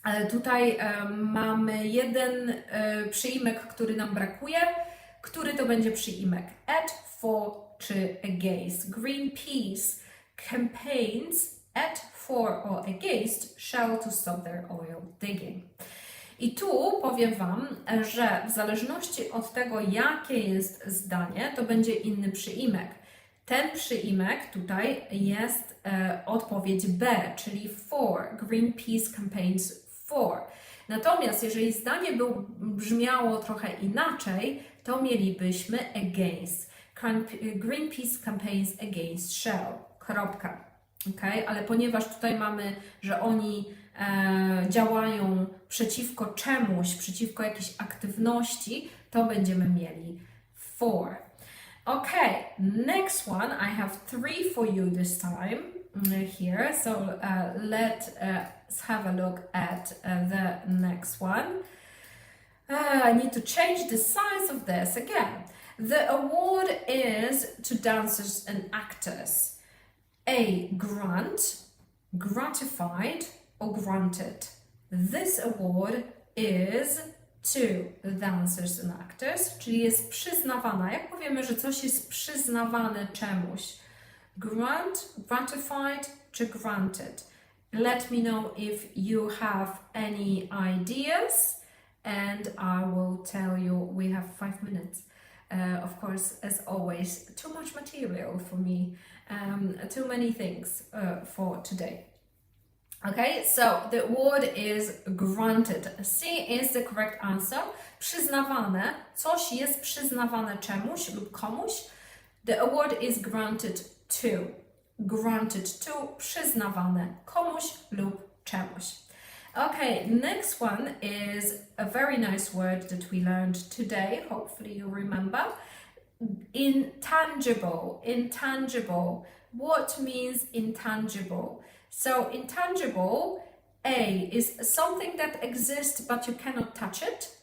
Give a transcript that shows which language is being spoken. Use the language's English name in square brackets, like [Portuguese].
[Polish] Tutaj mamy jeden przyimek, który nam brakuje. Który to będzie przyimek? [English] At, for czy against? Greenpeace campaigns at, for or against shall to stop their oil digging. [Polish] I tu powiem Wam, że w zależności od tego, jakie jest zdanie, to będzie inny przyimek. Ten przyimek tutaj jest odpowiedź B, czyli for. [English] Greenpeace campaigns for. [Polish] Natomiast jeżeli zdanie brzmiało trochę inaczej, to mielibyśmy against. [English] Greenpeace campaigns against shell. [Polish] Kropka. Okay? Ale ponieważ tutaj mamy, że oni działają przeciwko czemuś, przeciwko jakiejś aktywności, to będziemy mieli for. [English] Okay, next one. I have 3 for you this time here. So let's have a look at the next one. I need to change the size of this again. The award is to dancers and actors. A grant, gratified, or granted. This award is to dancers and actors, [Polish] czyli jest przyznawana. Jak powiemy, że coś jest przyznawane czemuś? Grant, gratified czy granted? [English] let me know if you have any ideas, and I will tell you. We have 5 minutes. Of course, as always, too much material for me, too many things for today. Okay, so the word is granted. C is the correct answer. [Polish] Przyznawane. Coś jest przyznawane czemuś lub komuś. [English] The award is granted to. Granted to. [Polish] Przyznawane komuś lub czemuś. [English] Okay, next one is a very nice word that we learned today. Hopefully you remember. Intangible. Intangible. What means intangible? So intangible, A, is something that exists but you cannot touch it.